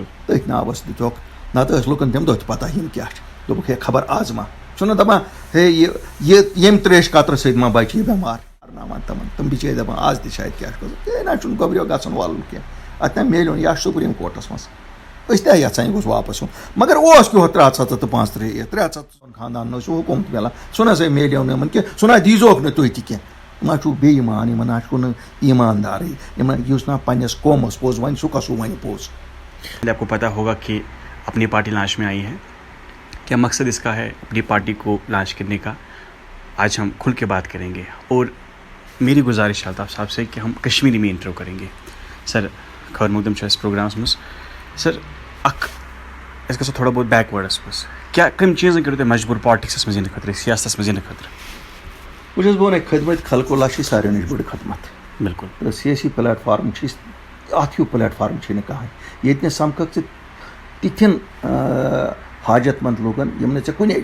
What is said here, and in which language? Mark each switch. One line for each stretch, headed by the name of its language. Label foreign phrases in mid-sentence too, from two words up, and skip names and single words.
Kashmiri: تٔتھۍ ناوَس دِتُکھ نَتہٕ ٲسۍ لُکن تَمہِ دۄہ تہِ پَتہ یِم کیٛاہ چھِ دوٚپُکھ ہے خبر آز ما چھُنہ دَپان ہے یہِ ییٚمہِ ترٛیشہِ قطرٕ سۭتۍ ما بَچہِ یہِ بٮ۪مار کرناوان تِم بِچٲرۍ دَپان آز تہِ شاید کیٛاہ چھُ ہے نہ چھُنہٕ گۄبریو گژھُن وَلُن کینٛہہ اَتہِ نہ میلیو یا سُپریٖم کورٹَس منٛز أسۍ تہِ یَژھان یہِ گوٚژھ واپَس یُن مگر اوس کیٚنٛہہ 335 300 خاندانَن اوس حُکُم تہِ مِلان سُہ نہ سا میلیو نہٕ یِمن کینٛہہ سُہ نہ دیٖزوکھ نہٕ تُہۍ تہِ کینٛہہ یِمن چھُو بے ایٖمان یِمن نہ چھُ نہٕ ایٖماندارٕے یِمن یُس نہ پنٛنِس قومَس پوٚز وَنہِ سُہ کَسو وَنہِ پوٚز
Urdu: آپ کو پتہ ہوگا کہ اپنی پارٹی لانچ میں آئی ہے کیا مقصد اس کا ہے اپنی پارٹی کو لانچ کرنے کا آج ہم کھل کے بات کریں گے اور میری گزارش ہے الطاف صاحب سے کہ ہم کشمیری میں انٹرو کریں گے سر
Kashmiri: خبر مقدم اس پروگرامس مز سر اس گژھو تھوڑا بہت بیک وٲڈس منٛز کیٛاہ کٔمۍ چیٖزن کٔرِو تُہۍ مجبوٗر پالٹکسس منٛز یِنہٕ خٲطرٕ سیاستس منٛز یِنہٕ خٲطرٕ بہٕ چھُس بہٕ وَنَے خدمت خلق اللہ چھِ ساروی نِش بٔڑ خدمت بالکل تہٕ سیٲسی پلیٹ فارم چھِ اَتھ ہیوٗ پلیٹ فارم چھِ نہٕ کٕہٕنۍ ییٚتہِ نہٕ سَمکھکھ ژٕ تِتھٮ۪ن حاجت منٛد لُکن یِم نہٕ ژےٚ کُنے